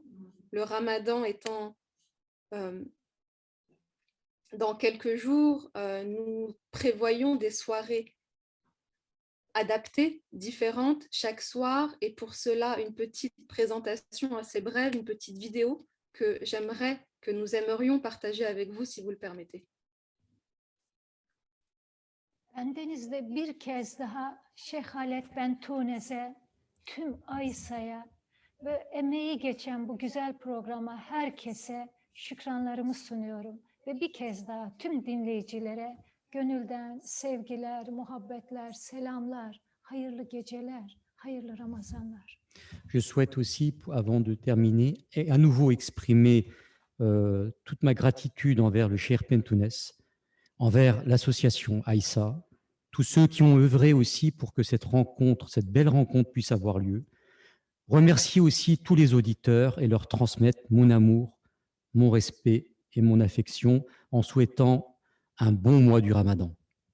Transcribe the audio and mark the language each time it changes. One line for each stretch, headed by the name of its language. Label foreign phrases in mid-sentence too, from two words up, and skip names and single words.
French: Le Ramadan étant dans quelques jours, nous prévoyons des soirées adaptées, différentes chaque soir, et pour cela une petite présentation assez brève, une petite vidéo que nous aimerions partager avec vous si vous le permettez.
Turkish: Bendenizde bir kez daha Şeyh Halet Bentunes'e, tüm Aysa'ya ve emeği geçen bu güzel programa herkese şükranlarımı sunuyorum. Ve bir kez daha tüm dinleyicilere gönülden sevgiler, muhabbetler, selamlar, hayırlı geceler, hayırlı Ramazanlar.
French: Je souhaite aussi, avant de terminer, à nouveau exprimer toute ma gratitude envers le Cheikh Pentounes, envers l'association Aïssa, tous ceux qui ont œuvré aussi pour que cette rencontre, cette belle rencontre puisse avoir lieu. Remercier aussi tous les auditeurs et leur transmettre mon amour, mon respect et mon affection en souhaitant un bon mois du Ramadan.